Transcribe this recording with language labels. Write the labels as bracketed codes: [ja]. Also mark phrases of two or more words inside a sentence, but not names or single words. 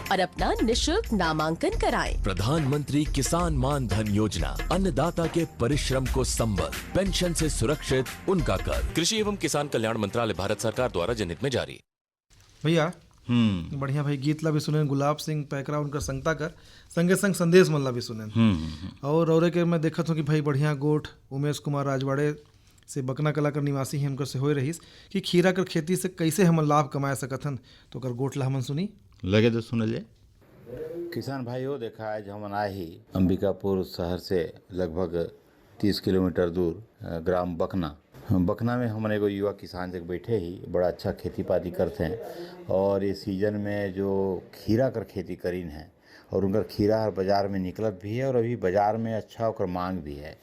[hi] और अपना निशुल्क नामांकन कराएं। प्रधानमंत्री किसान मान धन योजना, अन्नदाता के परिश्रम को संबल, पेंशन से सुरक्षित उनका कर। कृषि एवं किसान कल्याण मंत्रालय, भारत सरकार द्वारा जनहित में जारी। [sgj] भैया बढ़िया भाई गीत ला भी सुने, गुलाब सिंह पैकरा उनका संगता कर संगे संग संदेश मन ला भी सुने। और औरे के मैं देखत हूँ कि भाई बढ़िया गोठ उमेश कुमार राजवाड़े से बकना कला कर निवासी हैं, उनकर से होए रहीस कि खीरा कर खेती से कैसे हम लाभ कमाए सकत हन। तो कर गोठ ला हमन सुनी लगे तो सुन ले। किसान भाइयों, देखा आज हम आए ही अंबिकापुर शहर से लगभग 30 किलोमीटर दूर ग्राम बकना में हम एगो युवा किसान जग बैठे ही बड़ा अच्छा खेती पाती करते हैं। और इस सीजन में जो खीरा कर खेती करीन है और उनका खीरा हर बाज़ार में निकलत भी है और अभी बाज़ार में अच्छा ओकर मांग भी है।